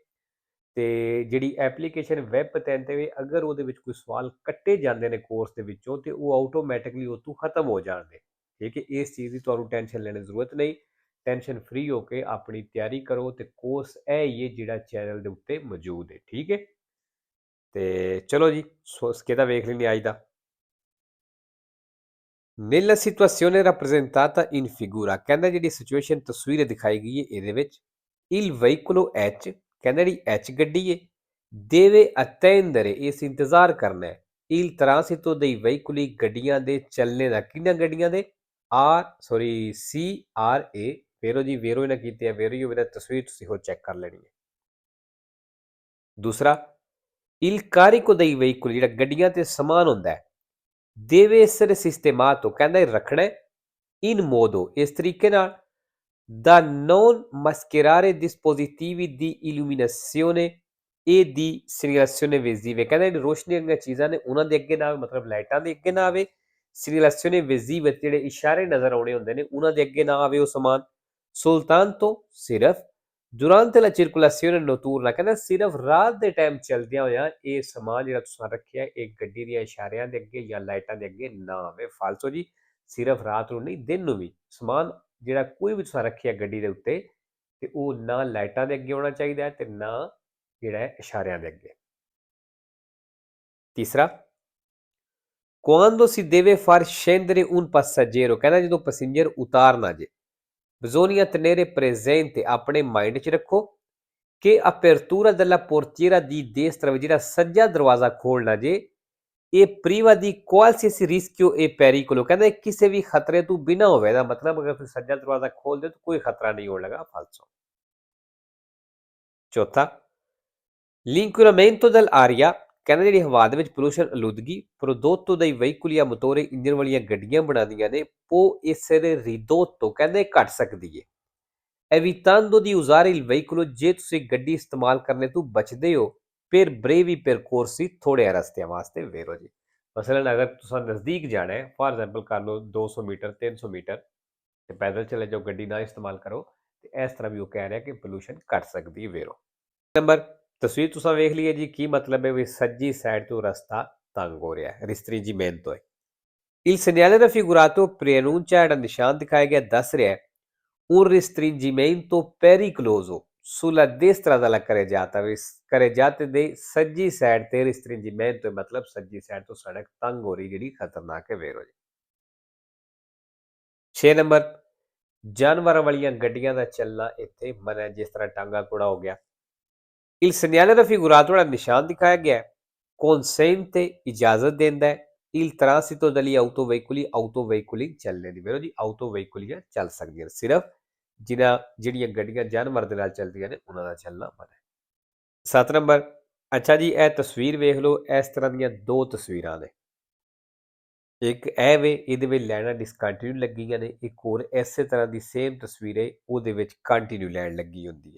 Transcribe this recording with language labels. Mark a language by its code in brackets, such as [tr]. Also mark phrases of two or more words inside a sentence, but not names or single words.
[pa] ਤੇ ਜਿਹੜੀ ਐਪਲੀਕੇਸ਼ਨ ਵੈਬ ਪਤਨ ਤੇ ਵੀ ਅਗਰ ਉਹਦੇ ਵਿੱਚ ਕੋਈ ਸਵਾਲ ਕੱਟੇ ਜਾਂਦੇ ਨੇ ਕੋਰਸ ਦੇ ਵਿੱਚੋਂ ਤੇ ਉਹ ਆਟੋਮੈਟਿਕਲੀ ਉਹ ਤੋਂ ਖਤਮ ਹੋ ਜਾਣਗੇ। ਠੀਕ ਹੈ। ਇਸ ਚੀਜ਼ ਦੀ ਤੁਹਾਨੂੰ ਟੈਨਸ਼ਨ ਲੈਣ ਦੀ ਜ਼ਰੂਰਤ ਨਹੀਂ। [en] tension free [pa] ਹੋ ਕੇ ਆਪਣੀ ਤਿਆਰੀ ਕਰੋ ਤੇ ਕੋਰਸ ਇਹ ਹੀ ਹੈ ਜਿਹੜਾ ਚੈਨਲ ਦੇ ਉੱਤੇ ਮੌਜੂਦ ਹੈ। ਠੀਕ ਹੈ। ਤੇ ਚਲੋ ਜੀ, scheda ਵੇਖ ਲੈਂਦੇ ਅੱਜ ਦਾ। [it] Nella situazione rappresentata in figura, [pa] ਕਹਿੰਦਾ ਜਿਹੜੀ ਸਿਚੁਏਸ਼ਨ ਤਸਵੀਰ ਦਿਖਾਈ ਗਈ ਹੈ ਇਹਦੇ ਵਿੱਚ [it] il veicolo H, [pa] ਕਹਿੰਦਾ ਜਿਹੜੀ H ਗੱਡੀ ਹੈ [it] deve attendere, [pa] ਇਸ ਇੰਤਜ਼ਾਰ ਕਰਨਾ ਹੈ [it] il transito dei veicoli, [pa] ਗੱਡੀਆਂ ਦੇ ਚੱਲਣੇ ਦਾ। ਕਿਹਨਾਂ ਗੱਡੀਆਂ ਦੇ? CRA, ਵੇਰੋ ਜੀ, ਵੇਰੋ ਇਹਨਾਂ ਕੀਤੀ ਹੈ, ਵੇਰੋ ਹੀ ਹੋਵੇ ਤਾਂ ਤਸਵੀਰ ਤੁਸੀਂ ਹੋ ਚੈੱਕ ਕਰ ਲੈਣੀ ਹੈ। [it] ਦੂਸਰਾ il carico dei veicoli, [pa] ਜਿਹੜਾ ਗੱਡੀਆਂ ਤੇ ਸਮਾਨ ਹੁੰਦਾ ਹੈ [it] deve essere sistemato, [pa] ਕਹਿੰਦਾ ਰੱਖਣਾ [it] in modo, [pa] ਇਸ ਤਰੀਕੇ ਨਾਲ [it] da non mascherare dispositivi di illuminazione e di segnalazione visive, [pa] ਕਹਿੰਦਾ ਜਿਹੜੀ ਰੋਸ਼ਨੀ ਦੀਆਂ ਚੀਜ਼ਾਂ ਨੇ ਉਹਨਾਂ ਦੇ ਅੱਗੇ ਨਾ ਆਵੇ, ਮਤਲਬ ਲਾਈਟਾਂ ਦੇ ਅੱਗੇ ਨਾ ਆਵੇ। [it] segnalazione visive, [pa] ਜਿਹੜੇ ਇਸ਼ਾਰੇ ਨਜ਼ਰ ਆਉਣੇ ਹੁੰਦੇ ਨੇ ਉਹਨਾਂ ਦੇ ਅੱਗੇ ਨਾ ਆਵੇ ਉਹ ਸਮਾਨ। [it] soltanto, ਸਿਰਫ durante la circolazione notturna, [pa] ਕਹਿੰਦਾ ਸਿਰਫ ਰਾਤ ਦੇ ਟਾਈਮ ਚੱਲਦਿਆਂ ਹੋਇਆਂ ਇਹ ਸਮਾਨ ਜਿਹੜਾ ਤੁਸੀਂ ਰੱਖਿਆ ਇਹ ਗੱਡੀ ਦੀਆਂ ਇਸ਼ਾਰਿਆਂ ਦੇ ਅੱਗੇ ਜਾਂ ਲਾਈਟਾਂ ਦੇ ਅੱਗੇ ਨਾ ਆਵੇ। ਫਾਲਤੂ ਜੀ, ਸਿਰਫ ਰਾਤ ਨੂੰ ਨਹੀਂ ਦਿਨ ਨੂੰ ਵੀ ਸਮਾਨ ਜਿਹੜਾ ਕੋਈ ਵੀ ਤੁਸੀਂ ਰੱਖਿਆ ਗੱਡੀ ਦੇ ਉੱਤੇ ਤੇ ਉਹ ਨਾ ਲਾਈਟਾਂ ਦੇ ਅੱਗੇ ਹੋਣਾ ਚਾਹੀਦਾ ਹੈ ਤੇ ਨਾ ਜਿਹੜਾ ਹੈ ਇਸ਼ਾਰਿਆਂ ਦੇ ਅੱਗੇ। [it] ਤੀਸਰਾ quando si deve far scendere un passeggero, [pa] ਕਹਿੰਦਾ ਜਦੋਂ ਪੈਸੇਂਜਰ ਉਤਾਰਨਾ ਜੇ [it] bisogna tenere presente, [pa] ਆਪਣੇ ਮਾਈਂਡ 'ਚ ਰੱਖੋ ਕਿ [it] apertura della portiera di destra, [pa] ਜਿਹੜਾ ਸੱਜਾ ਦਰਵਾਜ਼ਾ ਖੋਲਣਾ ਜੇ ਇਹ [it] priva di qualsiasi rischio e pericolo, [pa] ਕਹਿੰਦਾ ਕਿਸੇ ਵੀ ਖਤਰੇ ਤੋਂ ਬਿਨਾਂ ਹੋਵੇ। ਦਾ ਮਤਲਬ ਅਗਰ ਤੁਸੀਂ ਸੱਜਾ ਦਰਵਾਜ਼ਾ ਖੋਲਦੇ ਤਾਂ ਕੋਈ ਖਤਰਾ ਨਹੀਂ ਹੋਣ ਲੱਗਾ। ਫਾਲਤੂ। ਚੌਥਾ [it] l'inquinamento dell'aria, [pa] ਕਹਿੰਦਾ ਜਿਹੜੀ ਹਵਾ ਦੇ ਵਿੱਚ ਪੋਲੂਸ਼ਨ ਆਲੂਦਗੀ [it] prodotto dai veicoli a motore, [pa] ਇੰਜਨ ਵਾਲੀਆਂ ਗੱਡੀਆਂ ਬਣਾਉਂਦੀਆਂ ਨੇ [it] può essere ridotto, [pa] ਕਹਿੰਦੇ ਘਟ ਸਕਦੀ ਹੈ [it] evitando di usare il veicolo, [pa] ਜੇ ਤੁਸੀਂ ਗੱਡੀ ਇਸਤੇਮਾਲ ਕਰਨੇ ਤੋਂ ਬਚਦੇ ਹੋ [it] per brevi percorsi, [pa] ਥੋੜੇ ਰਸਤਿਆਂ ਵਾਸਤੇ। ਵੇਰੋ ਜੀ, ਮਸਲਨ ਅਗਰ ਤੁਸੀਂ ਨਜ਼ਦੀਕ ਜਾਣਾ ਹੈ, [en] for example [pa] ਕਰ ਲਓ 200 ਮੀਟਰ 300 ਮੀਟਰ ਤੇ ਪੈਦਲ ਚਲੇ ਜਾਓ, ਗੱਡੀ ਨਾ ਇਸਤੇਮਾਲ ਕਰੋ ਤੇ ਇਸ ਤਰ੍ਹਾਂ ਵੀ ਉਹ ਕਹਿ ਰਿਹਾ ਕਿ ਪੋਲੂਸ਼ਨ ਘਟ ਸਕਦੀ ਹੈ। ਵੇਰੋ ਨੰਬਰ ਤਸਵੀਰ ਤੁਸੀਂ ਵੇਖ ਲਈਏ ਜੀ। ਕੀ ਮਤਲਬ ਹੈ ਵੀ ਸੱਜੀ ਸਾਈਡ ਤੋਂ ਰਸਤਾ ਤੰਗ ਹੋ ਰਿਹਾ ਹੈ, restringimento ਹੈ। [it] il segnale raffigurato preannuncia, [pa] ਜਿਹੜਾ ਨਿਸ਼ਾਨ ਦਿਖਾਇਆ ਗਿਆ ਦੱਸ ਰਿਹਾ ਹੈ [it] un restringimento pericoloso sulla destra della carreggiata, [pa] carreggiate ਦੇ ਸੱਜੀ ਸਾਈਡ ਤੇ restringimento ਮਤਲਬ ਸੱਜੀ ਸਾਈਡ ਤੋਂ ਸੜਕ ਤੰਗ ਹੋ ਰਹੀ ਜਿਹੜੀ ਖਤਰਨਾਕ ਹੈ। ਵੇਰੋ ਜੀ 6 ਨੰਬਰ ਜਾਨਵਰਾਂ ਵਾਲੀਆਂ ਗੱਡੀਆਂ ਦਾ ਚੱਲਣਾ ਇੱਥੇ ਮਨਾ, ਜਿਸ ਤਰ੍ਹਾਂ ਟਾਂਗਾ ਘੋੜਾ ਹੋ ਗਿਆ। [it] il segnale raffigurato, [pa] ਜਿਹੜਾ ਨਿਸ਼ਾਨ ਦਿਖਾਇਆ ਗਿਆ consente, ਇਜਾਜ਼ਤ ਦਿੰਦਾ ਹੈ [it] il transito degli autoveicoli, [pa] autoveicoli ਚੱਲਣੇ ਦੀ। ਵੇਰੋ ਜੀ autoveicoli ਚੱਲ ਸਕਦੀਆਂ, ਸਿਰਫ ਜਿਹੜੀਆਂ ਗੱਡੀਆਂ ਜਾਨਵਰ ਦੇ ਨਾਲ ਚੱਲਦੀਆਂ ਨੇ ਉਹਨਾਂ ਦਾ ਚੱਲਣਾ ਮਨਾ ਹੈ। 7 ਨੰਬਰ ਅੱਛਾ ਜੀ, ਇਹ ਤਸਵੀਰ ਵੇਖ ਲਓ। ਇਸ ਤਰ੍ਹਾਂ ਦੀਆਂ ਦੋ ਤਸਵੀਰਾਂ ਨੇ, ਇੱਕ ਇਹ ਵੇ ਇਹਦੇ ਵਿੱਚ ਲਾਈਨਾਂ ਡਿਸਕੰਟੀਨਿਊ ਲੱਗੀਆਂ ਨੇ, ਇੱਕ ਹੋਰ ਇਸੇ ਤਰ੍ਹਾਂ ਦੀ ਸੇਮ ਤਸਵੀਰ ਹੈ ਉਹਦੇ ਵਿੱਚ ਕੰਟੀਨਿਊ ਲਾਈਨ ਲੱਗੀ ਹੁੰਦੀ ਹੈ।